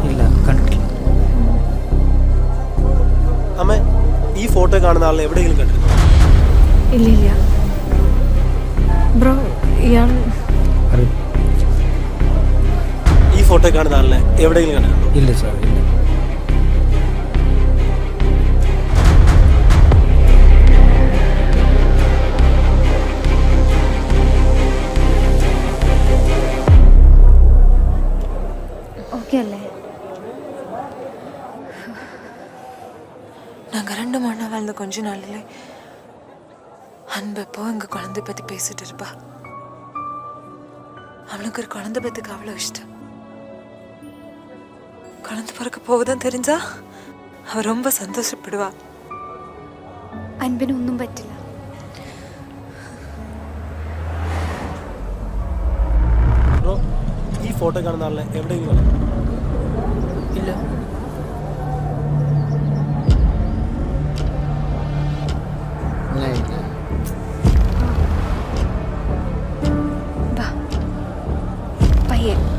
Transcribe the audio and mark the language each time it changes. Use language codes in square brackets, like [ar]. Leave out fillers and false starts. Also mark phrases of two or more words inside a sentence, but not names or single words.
[ml] ഇല്ല, കണ്ടിട്ടില്ല. അമ്മ, ഈ ഫോട്ടോ കാണുന്ന ആളെ എവിടെയെങ്കിലും കണ്ടിരുന്നു? ഇല്ല ബ്രോ, ഇയാൾ ഈ ഫോട്ടോ കാണുന്ന ആളിനെ എവിടെയെങ്കിലും കണ്ടിരുന്നു? ഇല്ല സാർ, ഇല്ല. ஓகே அല്ലേ? [ta] நாங்கள் 2 மணி நேரம் வாழ்ந்த கொஞ்ச நாளிலே அன்பு எப்போ எங்கள் குழந்தை பற்றி பேசிட்டு இருப்பா. அவனுக்கு ஒரு குழந்தை பத்துக்கு அவ்வளோ இஷ்டம். குழந்தை பிறக்க போகுதுன்னு தெரிஞ்சா அவ ரொம்ப சந்தோஷப்படுவா. [ml] അൻപിനൊന്നും പറ്റില്ല. ബ്രോ, ഈ ഫോട്ടോ കാണുന്ന ആളിനെ എവിടെയെങ്കിലും കണ്ടിരുന്നു? ഇല്ല. വാ പയ്യെ.